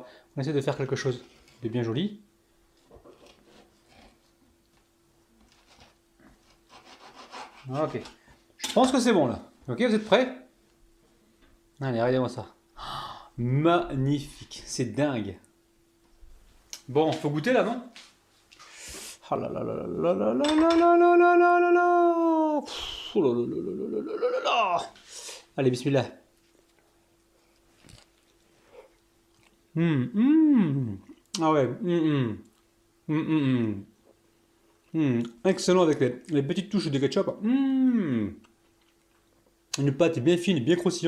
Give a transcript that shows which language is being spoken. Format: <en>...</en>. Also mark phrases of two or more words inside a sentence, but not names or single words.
<fr>On essaie de faire quelque chose de bien joli. Ok, je pense que c'est bon là. Ok, vous êtes prêts? Allez, regardez-moi ça. Magnifique, c'est dingue. Bon, faut goûter là, non? Ah là là là là là là là là là là là là là. Oh là là là là là là là là. Allez, bismillah. Ah ouais. Excellent avec les petites touches de ketchup. Une pâte bien fine, bien croustillante.</fr>